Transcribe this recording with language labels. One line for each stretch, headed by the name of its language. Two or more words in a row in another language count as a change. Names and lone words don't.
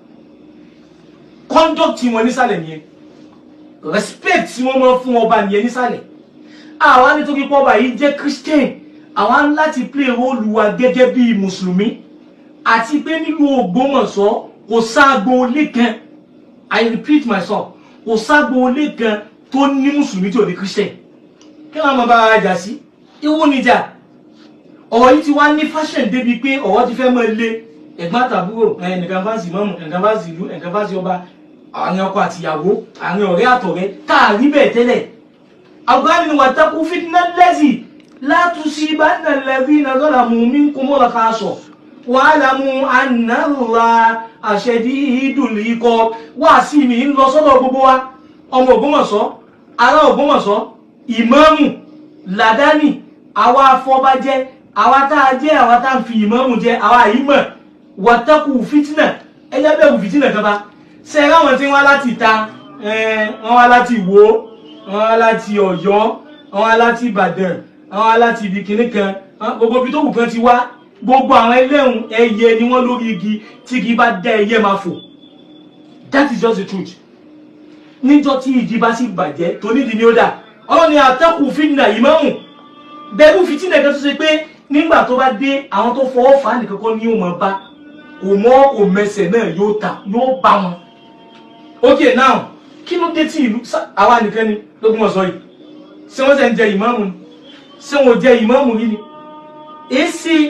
Yoruba: conduct tí wọ́n nísàlẹ̀ nìyẹn respect tí wọ́n mọ́ fún ọba nìyẹn nísàlẹ̀ àwa nítorí pé ọba yìí jẹ́ Christian àwa ń láti
English: play role
Yoruba: wa gẹ́gẹ́ bí mùsùlùmí àti pé nínú Ògbómọ̀ṣọ́ kò sáàgbó olé kan
English: I repeat myself
Yoruba: kò sáàgbó olé kan tó ní mùsùlùmí tí ò ní Christian kí wọ́n máa bá ara jà sí ìwọ níjà ọ̀rọ̀ yìí ti wá ní fashion débi pé ọ̀rọ̀ ti fẹ́ mọ́ ilé ẹ̀gbọ́n àtàbúrò ẹnìkan fásitì mọ́mù ẹnìkan fásitì ìlú ẹnìkan fásitì ọba àwọn ọkọ àtìyàwó àwọn ọ̀rẹ́ àtọ̀rẹ́ káàrí bẹ́ẹ̀ tẹ́lẹ̀ àgbáyé ni
Arabic: واتقوا فتنة لا تصيبن الذين ظلموا منكم خاصة واعلموا أن الله شديد العقاب
Yoruba: wá sí mi ń lọ sọ́dọ̀ gbogbo wa ọmọ Ògbómọ̀ṣọ́ ará Ògbómọ̀ṣọ́ ìmáàmù làdáni àwa afọbajẹ́ àwa tá a jẹ́ àwa tá ń fi ìmáàmù jẹ́ àwa ìmọ̀
Arabic: واتقوا فتنة
Yoruba: ẹjẹ́ bẹ̀rù fìtínà kan bá ṣe ráwọn tí wọ́n láti ta wọ́n wá láti Ìwó wọ́n wá láti Ọ̀yọ́ wọ́n wá láti Ìbàdàn wọ́n wá láti ibi kìíní kan gbogbo ibi tó wù kan ti wá gbogbo àwọn ẹlẹ́hùn ẹyẹ ni wọ́n lórí igi tí igi bá dá ẹyẹ máa fò
English: that is just the truth
Yoruba: níjọ́ tí ìdí bá sì bàjẹ́ tó nídìí ni ó dà ọlọ́ni àtẹ́kù fitna ìmáàmù bẹ̀rù fìtínà kan tó ṣe pé nígbà tó bá dé àwọn tó fọwọ́ fà á nìkan kọ́ ní òmò bá òmò òmẹsẹ̀ náà yóò bá wọn.
English: ok now
Yoruba: kí ló dé tí ìlú àwa nìkan ni l'Ógbómọ̀ṣọ́ yìí ṣé wọ́n ṣe ń jẹ ìmáàmù ni ṣé wọ́n jẹ ìmáàmù rí ni èsì